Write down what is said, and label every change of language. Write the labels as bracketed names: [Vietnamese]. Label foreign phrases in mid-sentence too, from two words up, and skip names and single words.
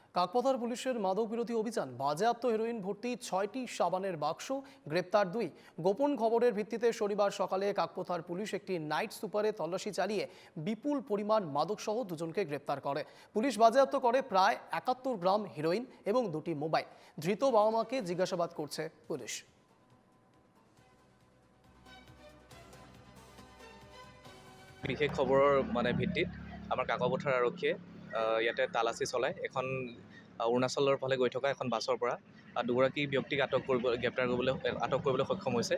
[Bangla] কাকপথার পুলিশের মাদক বিরোধী অভিযান, বাজেয়াপ্ত হেরোইন ভর্তি 6টি সাবানের বাক্স, গ্রেপ্তার 2। গোপন খবরের ভিত্তিতে শনিবার সকালে কাকপথার পুলিশ একটি [English] night super [Bangla] তল্লাশি চালিয়ে বিপুল পরিমাণ মাদকসহ দুজনকে গ্রেপ্তার করে। পুলিশ বাজেয়াপ্ত করে প্রায় 71 গ্রাম হেরোইন এবং 2টি মোবাইল। ধৃত বাবা মাকে জিজ্ঞাসাবাদ করছে পুলিশ। [Assamese] বিশেষ খবৰৰ ভিত্তিত আমাৰ কাকপথাৰ আৰক্ষীয়ে ইয়াতে তালাচী চলায়। এখন অৰুণাচলৰ ফালে গৈ থকা এখন বাছৰ পৰা দুগৰাকী ব্যক্তিক আটক কৰিবলৈ সক্ষম হৈছে।